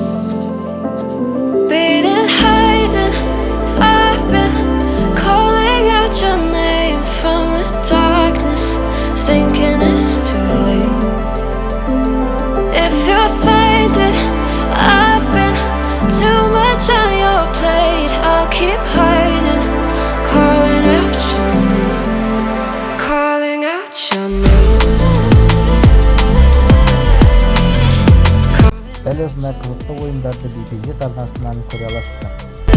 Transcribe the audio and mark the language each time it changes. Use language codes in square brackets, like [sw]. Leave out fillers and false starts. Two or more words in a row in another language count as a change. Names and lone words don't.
[en] Beating, hiding, I've been calling out your name from the darkness, thinking it's too late. If you're finding I've been too much on your plate, I'll keep hiding, calling out your name, calling out your name. [kk] Дәл осындай қызықты ойындарды BBZ арнасынан көре аласыздар.